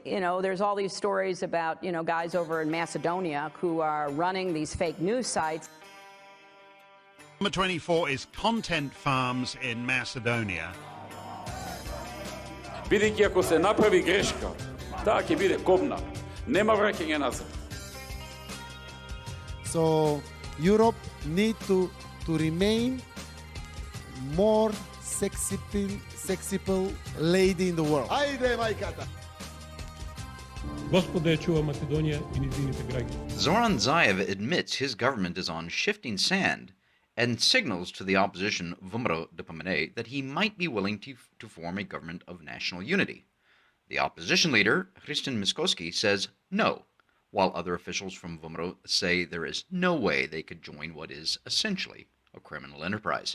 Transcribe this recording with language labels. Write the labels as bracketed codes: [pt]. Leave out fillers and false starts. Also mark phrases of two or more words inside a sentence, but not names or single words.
[en] there's all these stories about, guys over in Macedonia who are running these fake news sites. Number 24 is Content Farms in Macedonia. [mk] Бидејќи ако се направи грешка, таа ќе биде кобна. Нема враќање назад. [en] So Europe need to remain more sexy lady in the world. [mk] Ајде, мајката! Господа ја чува Македонија и низините граѓани. [en] Zoran Zaev admits his government is on shifting sand and signals to the opposition VMRO-DPMNE that he might be willing to form a government of national unity. The opposition leader, Proeski, says no, while other officials from VMRO say there is no way they could join what is essentially a criminal enterprise.